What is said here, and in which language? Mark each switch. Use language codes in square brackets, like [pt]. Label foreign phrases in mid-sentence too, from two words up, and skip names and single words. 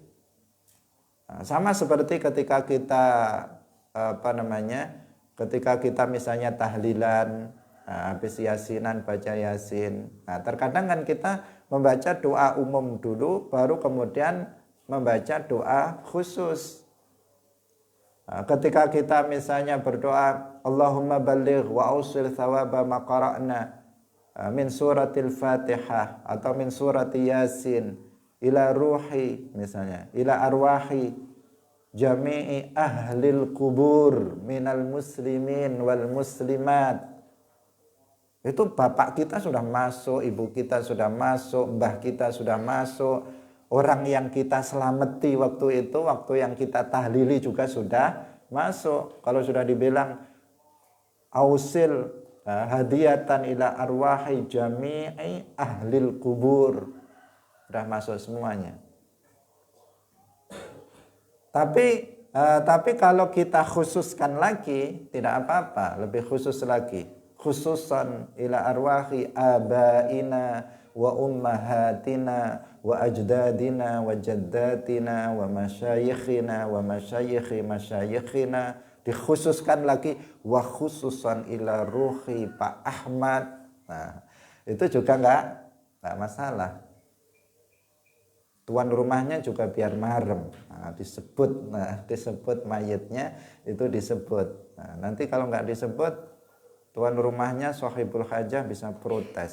[id] Sama seperti ketika kita ketika kita misalnya tahlilan, habis yasinan baca yasin. Terkadang kan kita membaca doa umum dulu, baru kemudian membaca doa khusus. Ketika kita misalnya berdoa [ar] اللهم بلغ وأوصل ثواب ما قرأنا من سورة الفاتحة atau من سورة يس إلى روح misalnya إلى أرواح جميع أهل القبور من المسلمين والمسلمات. [id] Itu bapak kita sudah masuk, ibu kita sudah masuk, mbah kita sudah masuk, orang yang kita selamati waktu itu, waktu yang kita tahlili juga sudah masuk. Kalau sudah dibilang [ar] أوصل هدية إلى أرواح جميع أهل القبور, [id] sudah masuk semuanya. Tapi kalau kita khususkan lagi tidak apa-apa, lebih khusus lagi. [ar] خصوصا إلى أرواح آبائنا وأمهاتنا وأجدادنا وجداتنا ومشايخنا ومشايخ مشايخنا. [id] Dikhususkan lagi [ar] وخصوصا إلى روح [id] Pak Ahmad. Nah, itu juga enggak masalah. Tuan rumahnya juga biar marem. Disebut mayitnya itu disebut. Nanti kalau enggak disebut, tuan rumahnya [ar] صاحب الحاجة [id] bisa protes.